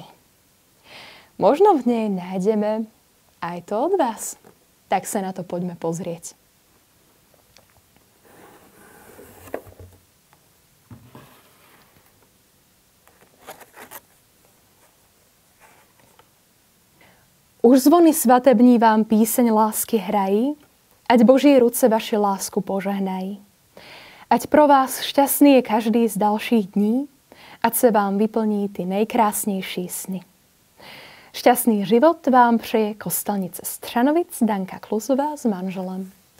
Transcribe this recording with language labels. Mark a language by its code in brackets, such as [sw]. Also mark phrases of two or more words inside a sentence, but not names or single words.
[sk] Možno v nej nájdeme aj to od vás. Tak sa na to poďme pozrieť. [cs] Už zvony svatební vám píseň lásky hrají, ať Boží ruce vaši lásku požehnají. Ať pro vás šťastný je každý z dalších dní, ať se vám vyplní ty nejkrásnější sny. Šťastný život vám přeje kostelnice Střanovic Danka Klusová s manželem.